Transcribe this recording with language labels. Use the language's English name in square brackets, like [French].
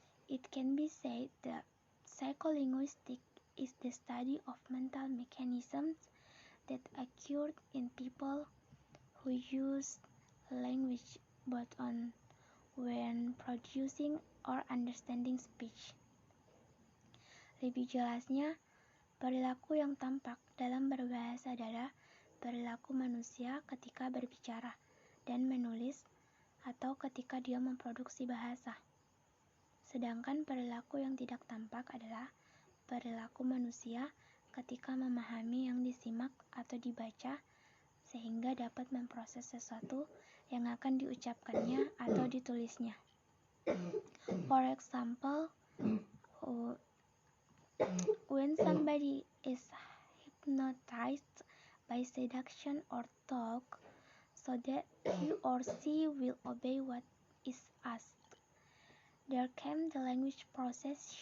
[English] It can be said that psycholinguistics is the study of mental mechanisms that occur in people who use language both on when producing or understanding speech. [Indonesian] Lebih jelasnya, perilaku yang tampak dalam berbahasa adalah perilaku manusia ketika berbicara dan menulis atau ketika dia memproduksi bahasa. Sedangkan perilaku yang tidak tampak adalah perilaku manusia ketika memahami yang disimak atau dibaca sehingga dapat memproses sesuatu yang akan diucapkannya atau ditulisnya. [English] For example, when somebody is hypnotized by seduction or talk so that he or she will obey what is asked, there came the language process.